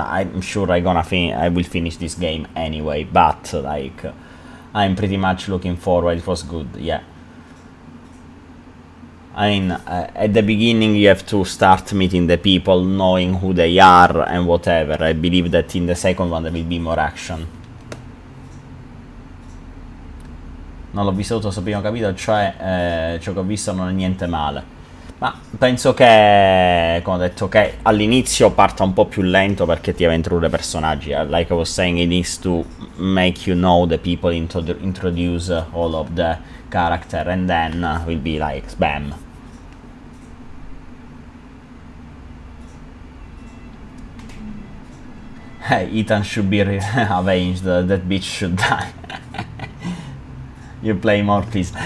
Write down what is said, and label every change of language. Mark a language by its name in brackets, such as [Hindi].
[English] I'm sure I will finish this game anyway, but like, I'm pretty much looking forward. It was good, yeah. I mean, at the beginning you have to start meeting the people, knowing who they are and whatever. I believe that in the second one there will be more action. [Italian] Non l'ho visto tutto questo primo capitolo, cioè ciò che ho visto non è niente male. Ma penso che, come ho detto, che all'inizio parta un po' più lento perché ti deve introdurre personaggi. [English] Like I was saying, it needs to make you know the people, introduce all of the character, and then will be like, bam. Hey, Ethan should be avenged, that bitch should die. You play more, please.